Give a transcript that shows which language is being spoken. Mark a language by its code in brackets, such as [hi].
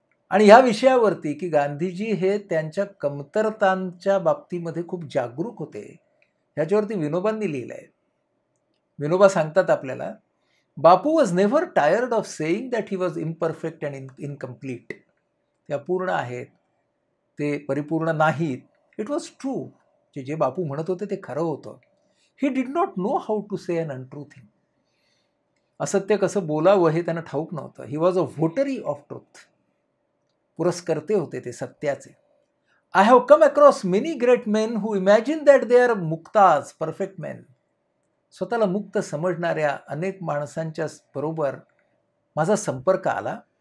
[mr] आणि ह्या विषयावरती की गांधीजी हे त्यांच्या कमतरतांच्या बाबतीमध्ये खूप जागरूक होते, ह्याच्यावरती विनोबांनी लिहिलं आहे. विनोबा सांगतात आपल्याला, [en] Bapu was never tired of saying that he was imperfect and incomplete. [mr] ते अपूर्ण आहेत, ते परिपूर्ण नाहीत. [en] It was true. [mr] जे बापू म्हणत होते ते खरं होतं. [en] He did not know how to say an untrue thing. [mr] असत्य कसं बोलावं हे त्यांना ठाऊक नव्हतं. [en] He was a votary of truth. [mr] पुरस्कर्ते होते ते सत्याचे. [en] I have come across many great men who imagine that they are मुक्ताज, perfect men. [mr] स्वतःला मुक्त समजणाऱ्या अनेक माणसांच्या बरोबर माझा संपर्क आला.